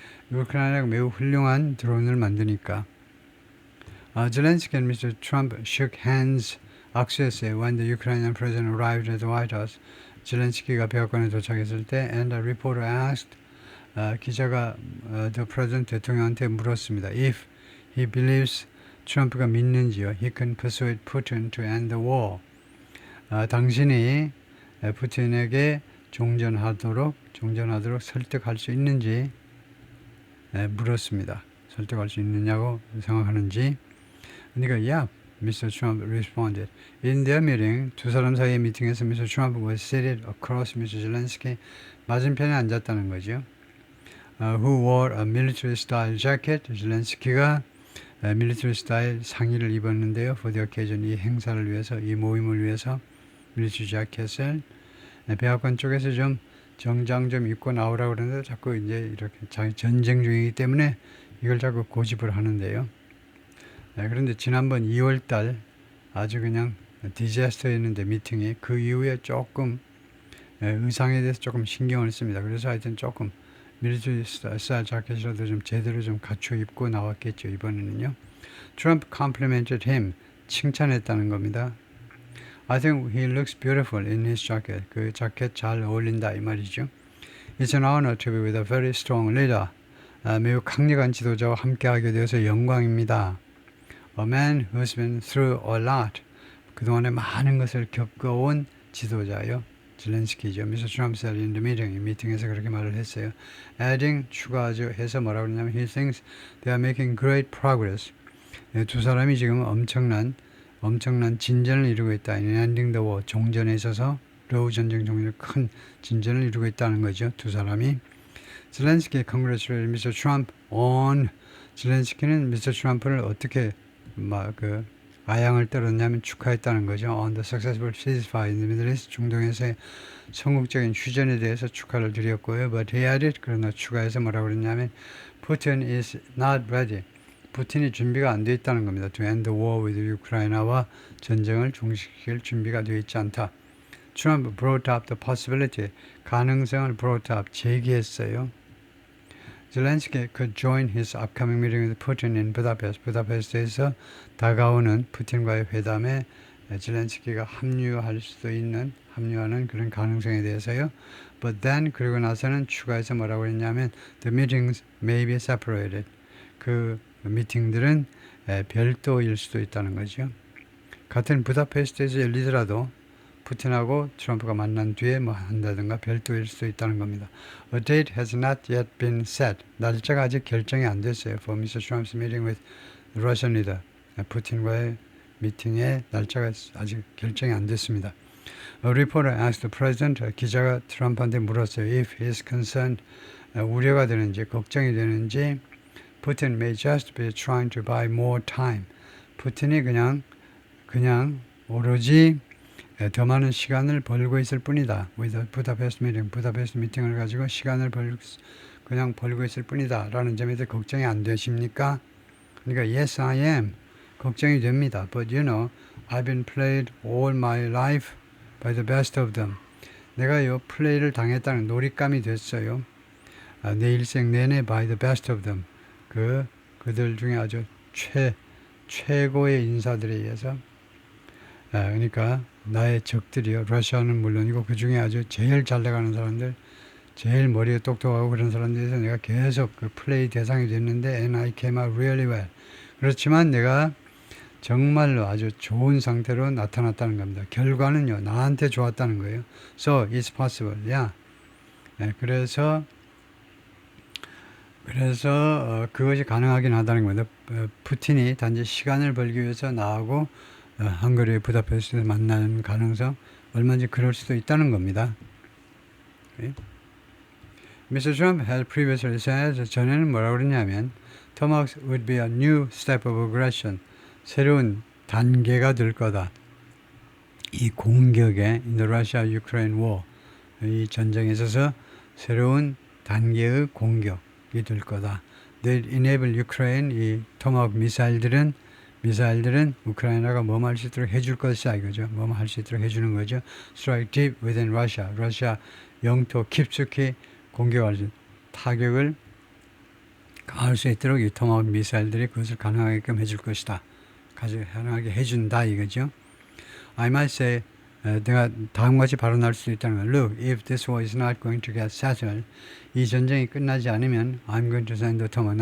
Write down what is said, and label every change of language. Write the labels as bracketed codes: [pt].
[ko] 우크라이나가 매우 훌륭한 드론을 만드니까. [en] Zelensky and Mr. Trump shook hands. [ko] 악수했어요. [en] When the Ukrainian president arrived at the White House. [ko] 젤렌스키가 백악관에 도착했을 때, [en] and a reporter asked. [ko] 기자가 [en] the president [ko] 대통령한테 물었습니다. [en] If he believes [ko] 트럼프가 믿는지요. [en] He can persuade Putin to end the war. [ko] 당신이 푸틴에게 종전하도록 설득할 수 있는지 물었습니다. 설득할 수 있느냐고 생각하는지. 그러니까 yeah, Mr. [en] Trump responded. In their meeting, [ko] 두 사람 사이의 미팅에서 Mr. [en] Trump was seated across Mr. Zelensky. [ko] 맞은편에 앉았다는 거죠. [en] Who wore a military style jacket. [ko] 젤렌스키가 밀리터리 스타일 상의를 입었는데요. [en] For the occasion, [ko] 이 행사를 위해서, 이 모임을 위해서 밀리터리 자켓을 백악관 쪽에서 좀 정장 좀 입고 나오라고 그러는데 자꾸 이제 이렇게 전쟁 중이기 때문에 이걸 자꾸 고집을 하는데요. 그런데 지난번 2월달 아주 그냥 디자스터였는데 미팅이 그 이후에 조금 의상에 대해서 조금 신경을 씁니다. 그래서 하여튼 조금 밀리터리 스타일 자켓이라도 좀 제대로 좀 갖춰 입고 나왔겠죠. 이번에는요. [en] Trump complimented him. [ko] 칭찬했다는 겁니다. [en] I think he looks beautiful in his jacket. [ko] 그 자켓 잘 어울린다 이 말이죠. [en] It's an honor to be with a very strong leader. [ko] 매우 강력한 지도자와 함께하게 되어서 영광입니다. [en] A man who's been through a lot. [ko] 그동안에 많은 것을 겪어온 지도자요. zelensky죠. Mr. [en] Trump said in the meeting. [ko] 이 미팅에서 그렇게 말을 했어요. [en] Adding, [ko] 추가하죠. 해서 뭐라고 그러냐면 [en] he thinks they are making great progress. [ko] 두 사람이 지금 엄청난 진전을 이루고 있다. [en] In ending the war, [ko] 종전에 있어서 러우 전쟁 종전에 큰 진전을 이루고 있다는 거죠. 두 사람이. [en] zelensky congratulated Mr. Trump on. zelensky는 Mr. [ko] Trump를 어떻게 아양을 떨었냐면 축하했다는 거죠. [en] On the successful ceasefire in the Middle East, [ko] 중동에서의 성공적인 휴전에 대해서 축하를 드렸고요. [en] But he added, [ko] 그러나 추가해서 뭐라고 그랬냐면 [en] Putin is not ready. [ko] 푸틴이 준비가 안 돼 있다는 겁니다. [en] To end the war with [ko] Ukraine와 전쟁을 종식시킬 준비가 되어 있지 않다. [en] Trump brought up the possibility, [ko] 가능성을 [en] brought up, [ko] 제기했어요. [en] Zelensky could join his upcoming meeting with Putin in Budapest. [ko] 부다페스트에서 다가오는 푸틴과의 회담에 젤렌스키가 합류하는 그런 가능성에 대해서요. [en] But then, [ko] 그리고 나서는 추가해서 뭐라고 했냐면 [en] The meetings may be separated. [ko] 그 미팅들은 별도일 수도 있다는 거죠. 같은 부다페스트에서 열리더라도 푸틴하고 트럼프가 만난 뒤에 뭐 한다든가 별도일 수도 있다는 겁니다. [en] A date has not yet been set. [ko] 날짜가 아직 결정이 안 됐어요. [en] For Mr. Trump's meeting with the Russian leader. [ko] 푸틴과의 미팅의 날짜가 아직 결정이 안 됐습니다. [en] A reporter asked the president. [ko] 기자가 트럼프한테 물었어요. [en] If he is concerned, [ko] 우려가 되는지 걱정이 되는지 [en] Putin may just be trying to buy more time. [ko] 푸틴이 그냥 오로지 더 많은 시간을 벌고 있을 뿐이다. With 부다페스트 미팅, 부다페스트 미팅을 가지고 시간을 그냥 벌고 있을 뿐이다. 라는 점에 대해 걱정이 안 되십니까? [en] 그러니까 yes, I am. [ko] 걱정이 됩니다. [en] But you know, I've been played all my life by the best of them. [ko] 내가 요 플레이를 당했다는 놀잇감이 됐어요. 내 일생 내내 [en] by the best of them. [ko] 그들 중에 아주 최고의 인사들에 의해서 그러니까 나의 적들이요. 러시아는 물론이고 그 중에 아주 제일 잘 나가는 사람들, 제일 머리가 똑똑하고 그런 사람들에서 내가 계속 그 플레이 대상이 됐는데 [en] and I came out really well. [ko] 그렇지만 내가 정말로 아주 좋은 상태로 나타났다는 겁니다. 결과는요. 나한테 좋았다는 거예요. [en] So it's possible. Yeah. [ko] 그래서 그것이 가능하긴 하다는 겁니다. 푸틴이 단지 시간을 벌기 위해서 나하고 헝가리의 부다페스트에서 만나는 가능성 얼마든지 그럴 수도 있다는 겁니다. [en] Okay. Mr. Trump had previously said, [ko] 전에는 뭐라고 그러냐면 [en] Tomahawk would be a new step of aggression. [ko] 새로운 단계가 될 거다. 이 공격에 [en] in the Russia-Ukraine war, [ko] 이 전쟁에 있어서 새로운 단계의 공격이 될 거다. [en] They enable Ukraine, [ko] 이 토마호크 미사일들은 우크라이나가 뭐뭐 할 수 있도록 해줄 것이다 이거죠. 뭐뭐 할 수 있도록 해주는 거죠. [en] Strike deep within Russia. [ko] 러시아 영토 깊숙이 공격할 수, 타격을 가할 수 있도록 이 토마호크 미사일들이 그것을 가능하게끔 해줄 것이다. 가능하게 해준다 이거죠. [en] I might say, [ko] 내가 다음과 같이 발언할 수 있다는 거. [en] Look, if this war is not going to get settled, [ko] 이 전쟁이 끝나지 않으면 [en] I'm going to send the Tomahawk.